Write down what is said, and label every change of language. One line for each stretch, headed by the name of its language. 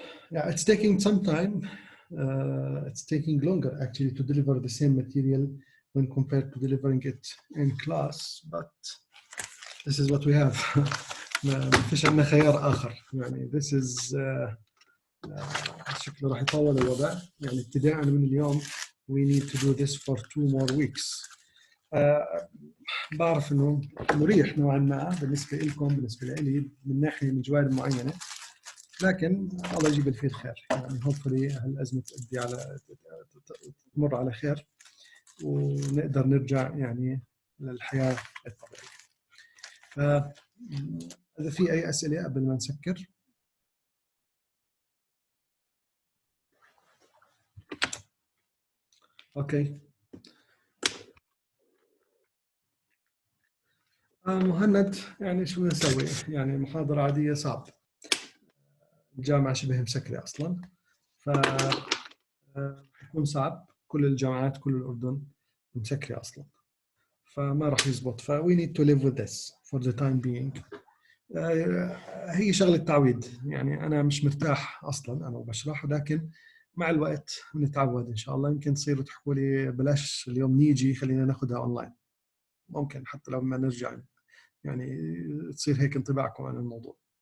English: Yeah, it's taking some time. It's taking longer actually to deliver the same material when compared to delivering it in class, but this is what we have.
Arabic: ما فيش عندنا خيار آخر. يعني
English: this is
Arabic: شكله راح يطول الوضع. يعني ابتداء من اليوم
English: we need to do this for 2 more weeks.
Arabic: بعرف إنه مريح نوعا ما بالنسبة لكم، بالنسبة لي من ناحية من جوانب معينة، لكن الله يجيب الفيه الخير. يعني hopefully هالأزمة تؤدي على تمر على خير ونقدر نرجع يعني للحياة الطبيعية. إذا في أي أسئلة قبل ما نسكر؟ أوكي. مهند، يعني شو نسوي؟ يعني محاضرة عادية صعب. الجامعة شبه مسكرة أصلاً، فحيكون صعب. كل الجامعات كل الأردن مسكرة أصلاً، فما راح يزبط.
English: we need to live with this for the time being.
Arabic: هي شغلة تعويد. يعني أنا مش مرتاح أصلاً أنا وبشرح، لكن مع الوقت نتعود إن شاء الله. يمكن تصيروا تحكوا لي بلاش اليوم نيجي، خلينا ناخدها أونلاين. ممكن حتى لو ما نرجع يعني تصير هيك انطباعكم عن الموضوع.